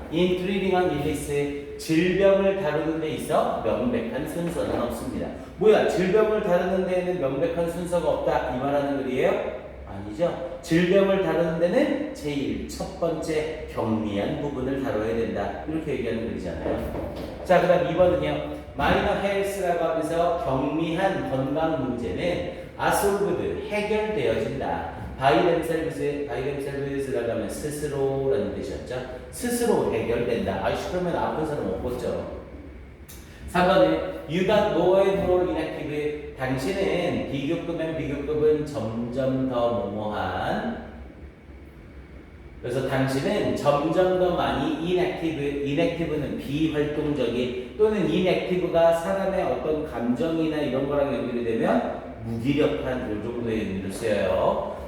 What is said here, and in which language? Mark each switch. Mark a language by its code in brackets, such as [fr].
[en] in treating an illness, [ko] 질병을 다루는 데 있어 명백한 순서는 없습니다. 뭐야? 질병을 다루는 데에는 명백한 순서가 없다 이 말하는 글이에요? 아니죠. 질병을 다루는 데는 제일 첫 번째 경미한 부분을 다뤄야 된다. 이렇게 얘기하는 글이잖아요. 자, 그 다음 2번은요. 마이너 헬스라고 하면서 경미한 건강 문제는 [en] are solved, [ko] 해결되어진다. [en] by themselves [ko] 라고 하면 스스로라는 뜻이었죠. 스스로 해결된다. 아이씨, 그러면 아픈 사람 없겠죠. [en] 3번은 you got more and more inactive. [ko] 당신은 비교급은 점점 더 뭐뭐한. 그래서 당신은 점점 더 많이 inactive는 비활동적인 또는 inactive가 사람의 어떤 감정이나 이런 거랑 연결이 되면 무기력한 이 정도의 의미를 쓰여요.